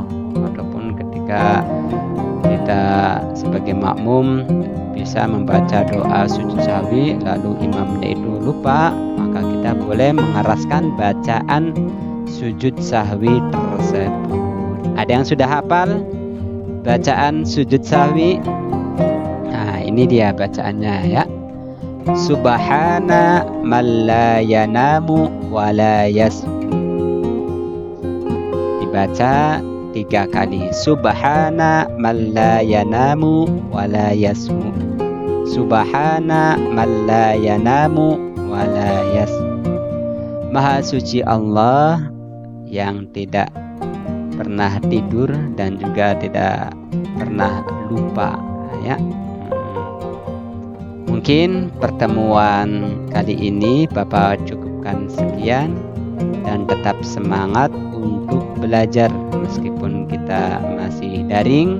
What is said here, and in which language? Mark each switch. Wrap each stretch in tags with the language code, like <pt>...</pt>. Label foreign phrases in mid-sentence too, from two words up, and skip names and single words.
<id>Ataupun ketika kita sebagai makmum bisa membaca doa sujud sahwi lalu imamnya itu lupa, maka kita boleh mengeraskan bacaan sujud sahwi tersebut. Ada yang sudah hafal bacaan sujud sahwi? Nah, ini dia bacaannya ya.</id> <ar>سبحان من لا ينام ولا يسهو.</ar> <id>Dibaca 3 kali.</id> <ar>سبحان من لا ينام ولا يسهو. سبحان من لا ينام ولا يسهو.</ar> <id>Maha suci Allah yang tidak pernah tidur dan juga tidak pernah lupa ya. Mungkin pertemuan kali ini Bapak cukupkan sekian, dan tetap semangat untuk belajar meskipun kita masih daring.</id>